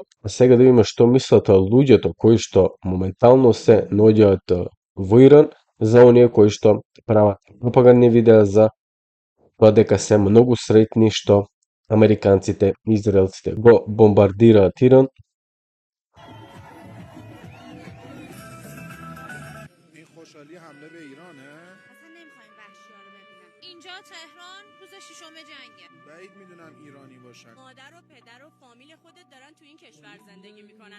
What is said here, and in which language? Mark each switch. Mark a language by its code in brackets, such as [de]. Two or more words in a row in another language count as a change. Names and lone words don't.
[mk] А сега да видиме што мислат луѓето кои што моментално се наоѓаат во Иран, за оние кои што прават пропагандни видеа за тоа дека се многу среќни што американците и израелците го бомбардираат Иран. [fa] اینجا تهران روز ششم جنگه. بعید میدونم ایرانی باشن. مادر و پدر و فامیل خودت دارن تو این کشور زندگی میکنن.